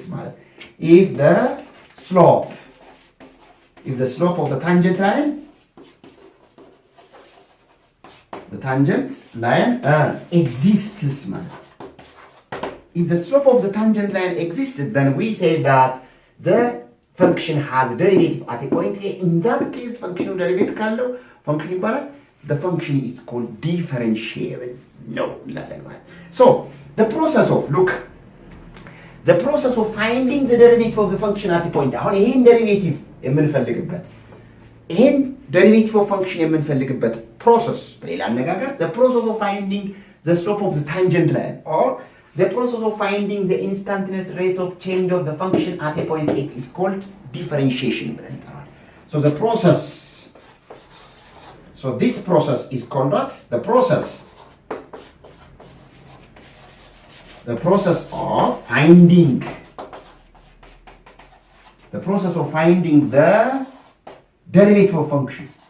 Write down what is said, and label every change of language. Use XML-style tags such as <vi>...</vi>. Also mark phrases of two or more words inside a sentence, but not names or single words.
<en>If the slope of the tangent line exists. If the slope of the tangent line existed, then we say that the function has a derivative at a point A. In that case, function derivative ካለው function ይባላል. The function is called differentiable. No. So the process of finding the derivative of the function at a point.</en> <am>አሁን ይሄን</am> <en>derivative derivative of function የምንፈልግበት process,</en> <am>በሌላ አነጋገር</am> <en>the process of finding the slope of the tangent line, or the process of finding the instantaneous rate of change of the function at a point X is called differentiation. So this process is called what? The process of finding the derivative of function.</en>